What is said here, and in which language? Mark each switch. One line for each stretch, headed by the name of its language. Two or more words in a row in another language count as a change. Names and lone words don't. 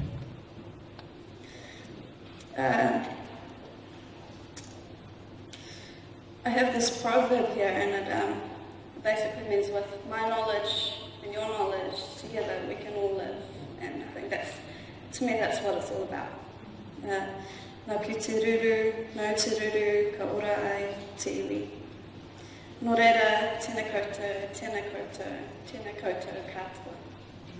English: I have this proverb here, and it basically means with my knowledge and your knowledge together we can all live. And I think to me that's what it's all about.
Māori: Nā ki te ruru, nau te ruru, ka ora ai te iwi. Nō reira, tēnā koutou, tēnā koutou, tēnā koutou katoa.